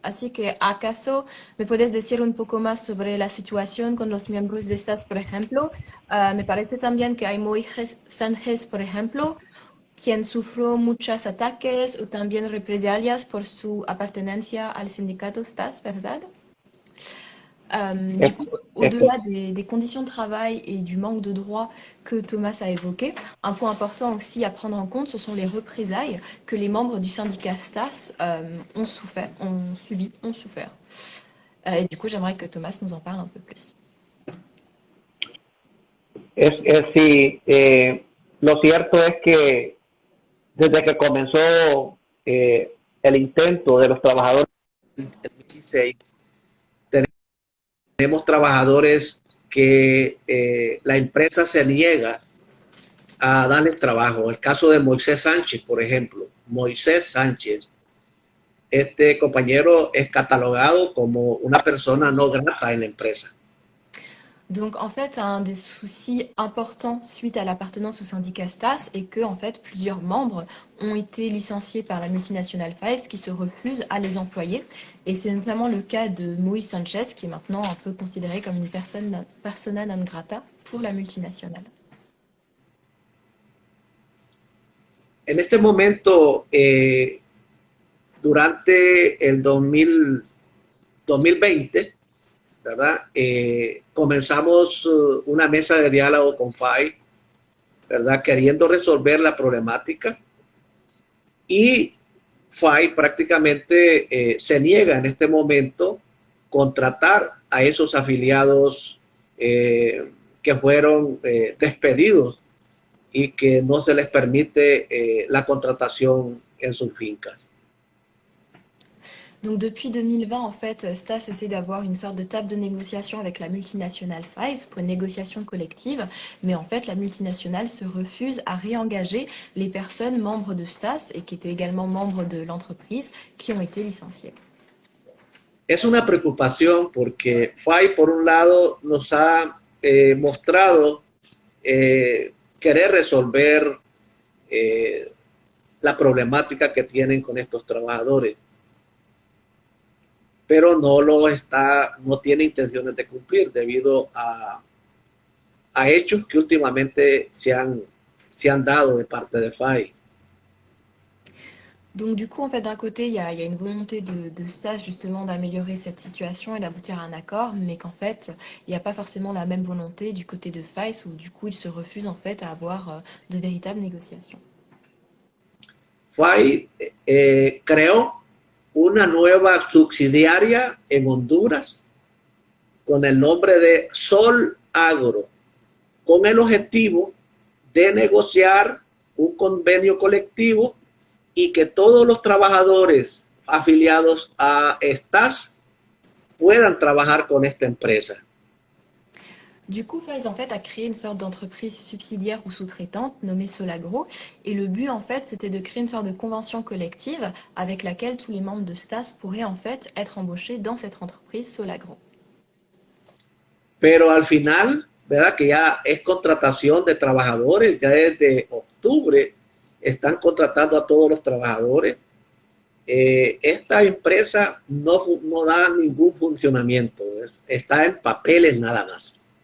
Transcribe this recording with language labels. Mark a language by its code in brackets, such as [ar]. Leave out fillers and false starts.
[es] Así que, ¿acaso me puedes decir un poco más sobre la situación con los miembros de estas, por ejemplo? Me parece también que hay Moisés Sánchez, por ejemplo, quien sufrió muchos ataques o también represalias por su appartenencia al sindicato STAS, ¿verdad? [fr] Du [es] Es- [fr] coup, [es] Esto, [fr] au-delà des conditions de travail et du manque de droits que Thomas a évoqué, un point important aussi à prendre en compte, ce sont les représailles que les membres du syndicat STAS ont souffert, ont subi, ont souffert. Et du coup, j'aimerais que Thomas nous en parle un peu plus. [es] sí, lo cierto es que desde que comenzó el intento de los trabajadores en 2016, tenemos trabajadores que la empresa se niega a darles trabajo. El caso de Moisés Sánchez, por ejemplo. Moisés Sánchez, este compañero es catalogado como una persona no grata en la empresa. [fr] Donc, en fait, un des soucis importants suite à l'appartenance au syndicat STAS est que, en fait, plusieurs membres ont été licenciés par la multinationale Fives qui se refuse à les employer. Et c'est notamment le cas de Moïse Sanchez, qui est maintenant un peu considéré comme une personne persona non grata pour la multinationale. [es] En este momento, durante el 2020, ¿verdad? Comenzamos una mesa de diálogo con FAI, ¿verdad? Queriendo resolver la problemática, y FAI prácticamente se niega en este momento contratar a esos afiliados que fueron despedidos y que no se les permite la contratación en sus fincas. [fr] Donc depuis 2020, en fait, Stas essaie d'avoir une sorte de table de négociation avec la multinationale Fives pour une négociation collective, mais en fait, la multinationale se refuse à réengager les personnes membres de Stas et qui étaient également membres de l'entreprise qui ont été licenciées. [es] Es una preocupación porque FAI, por un lado, nos ha mostrado querer resolver eh, la problemática que tienen con estos trabajadores, pero no tiene intenciones de cumplir debido a hechos que últimamente se han dado de parte de FAI. [fr] Donc du coup, en fait, d'un côté, il y a une volonté de Stas justement d'améliorer cette situation et d'aboutir à un accord, mais qu'en fait, il n'y a pas forcément la même volonté du côté de Fives où du coup, ils se refusent en fait à avoir de véritables négociations. [es] FAI creó una nueva subsidiaria en Honduras con el nombre de Sol Agro, con el objetivo de negociar un convenio colectivo y que todos los trabajadores afiliados a estas puedan trabajar con esta empresa. [fr] Du coup, Faiz en fait a créé une sorte d'entreprise subsidiaire ou sous-traitante nommée Solagro. Et le but en fait, c'était de créer une sorte de convention collective avec laquelle tous les membres de Stas pourraient en fait être embauchés dans cette entreprise Solagro. [es] Pero al final, ¿verdad? Que ya es contratación de trabajadores, ya desde octubre están contratando a todos los trabajadores. Esta empresa no da ningún funcionamiento, está en papeles nada más.